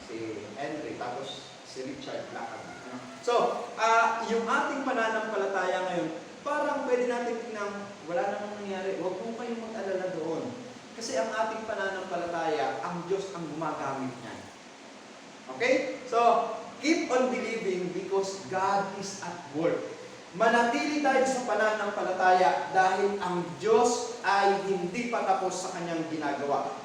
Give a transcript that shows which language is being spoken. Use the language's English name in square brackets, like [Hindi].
[Filipino] Si Henry, tapos si Richard Blackaby. So, yung ating pananampalataya ngayon, parang pwede natin tingnan, wala namang nangyari. Huwag po kayong mag-alala doon. Kasi ang ating pananampalataya, ang Diyos ang gumagamit niyan. Okay? [English] So, keep on believing because God is at work. [Filipino] Manatili tayo sa pananampalataya dahil ang Diyos ay hindi pa tapos sa kanyang ginagawa.